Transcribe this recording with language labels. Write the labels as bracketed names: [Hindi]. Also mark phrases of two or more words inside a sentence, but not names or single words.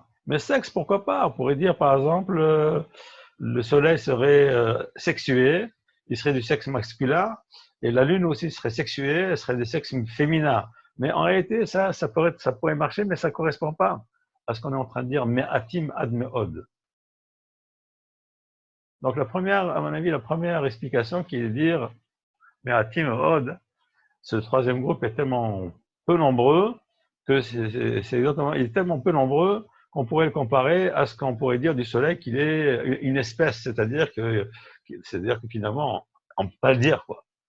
[French] Mais sexe, pourquoi pas? On pourrait dire par exemple, le soleil serait sexué, il serait du sexe masculin, et la lune aussi serait sexuée, elle serait du sexe féminin. Mais en réalité, ça pourrait marcher, mais ça ne correspond pas à ce qu'on est en train de dire, [Hebrew] מעטים עד מאוד. [French] Donc à mon avis, la première explication qui est de dire [Hebrew] מעטים מאוד, [French] ce troisième groupe est tellement peu nombreux que il est tellement peu nombreux qu'on pourrait le comparer à ce qu'on pourrait dire du soleil qu'il est une espèce, c'est-à-dire que finalement, on ne peut pas le dire, quoi.